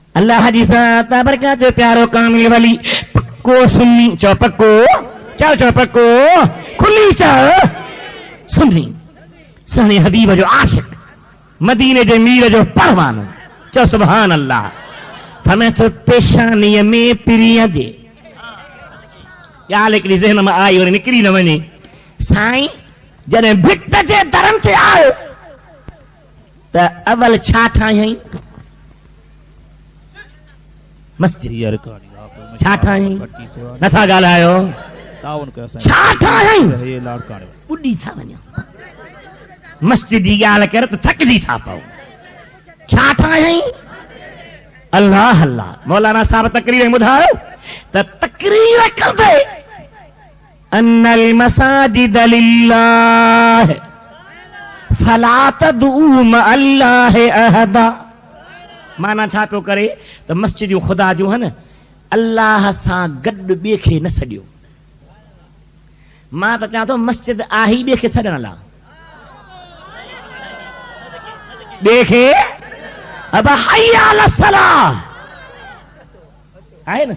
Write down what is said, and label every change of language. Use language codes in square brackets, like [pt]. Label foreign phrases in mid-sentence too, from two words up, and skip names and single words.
[sd] अल्लाह जी ज़ात बरकत जो प्यारो कामिल वली पक्को सुन्नी चो पक्को चो पक्को खुली चो सुन्नी सने हबीब जो आशिक मदीने जे मीर जो परवानो चो [ar] سبحان الله [sd] फरमाए तो पेशानी में पिरिया दे या [ur] لیکن ذہن میں آئی اور [sd] निकरी न वने साईं जने भिट जे दरन ते आयो त अवल छा ठाई मस्जिद छा ठाई नथा ॻाल्हायो छा ठाई ॿुॾी था वञो मस्जिद जी ॻाल्हि कर त थकजी था पओ छा ठाई अल्लाह अल्लाह मौलाना साहब तकरीर में ॿुधायो त तकरीर कंदे [ar] أن المساجد لله فلا تدعوا مع الله أحدا [sd] माना छा पियो करे त मस्जिदूं ख़ुदा जूं है न अल्लाह सां गॾु ॿिए खे न सॼियो मां त चवां थो मस्जिद आहे ॿिए खे सॾण लाइ ॿिए खे अब [ar] حي على الصلاة [sd] आहे न